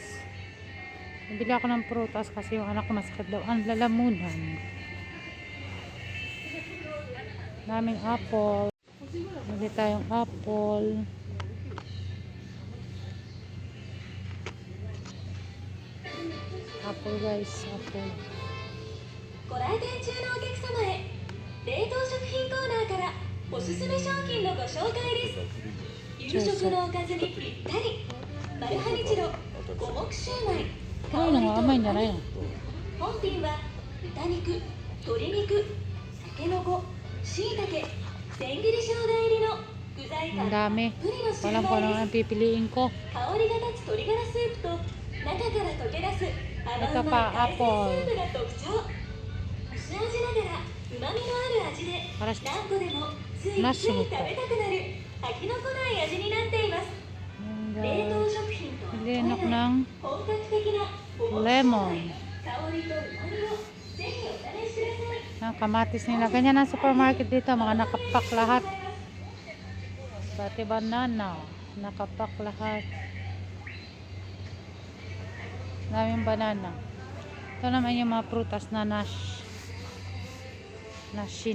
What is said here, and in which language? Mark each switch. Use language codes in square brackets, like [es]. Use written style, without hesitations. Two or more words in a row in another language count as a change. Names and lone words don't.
[tl] Nabili ako ng prutas kasi yung anak ko masakit daw ang lalamunan. Daming apple. Nabili tayong apple. Apple guys, apple. [ja] ご来店中のお客様へ冷凍食品コーナーからおすすめ商品のご紹介です。夕食のおかずにぴったりマルハニチロ五目シューマイこういうのが甘いんじゃないの？本品は豚肉、鶏肉、タケノコ、椎茸、千切り生姜入りの具材感たっぷりのシューマイです。 [tl] Walang ko ang pipiliin ko. [ja] 香りが立つ鶏ガラスープと中から溶け出す甘うまい海鮮スープが特徴。薄味ながら旨味のある味で何個でもついつい食べたくなる飽きのこない味になっています。冷凍食品とは思えない本格的な lemon. 香りと旨味をぜひお試しください。 [tl] Ang kamatis nila. Ganyan ang supermarket dito. Mga nakapak lahat. Pati banana. Nakapak lahat. Daming banana. Ito naman yung mga prutas na nashi.